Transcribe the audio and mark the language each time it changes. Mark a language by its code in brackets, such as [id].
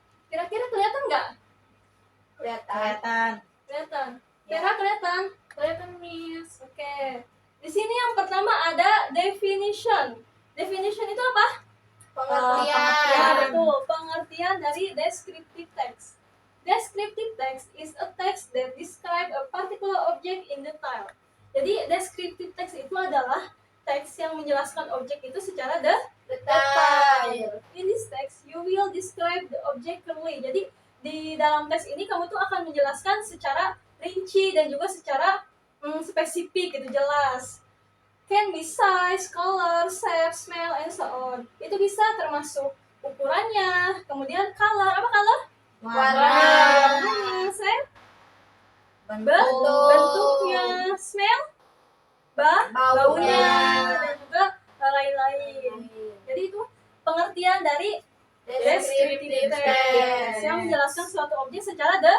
[id] Kira-kira kelihatan nggak? Kelihatan. Kelihatan. Kelihatan. Ya. Kira kelihatan? Kelihatan, Miss. Oke. Di sini yang pertama ada definition. Definition itu apa? Pengertian. Ya, betul. Pengertian dari descriptive text. [en] Descriptive text is a text that describe a particular object in detail. [id] Jadi, descriptive text itu adalah teks yang menjelaskan objek itu secara Detail. [en] In this text, you will describe the object clearly. [id] Jadi, di dalam teks ini kamu tuh akan menjelaskan secara rinci dan juga secara spesifik gitu, jelas. [en] Can be size, color, shape, smell, and so on. [id] Itu bisa termasuk ukurannya, kemudian color. Apa color? Warna. Warnanya, shape, Bentuk. bentuknya, smell, baunya, dan juga lain-lain. Jadi itu pengertian dari descriptive text yang menjelaskan suatu objek secara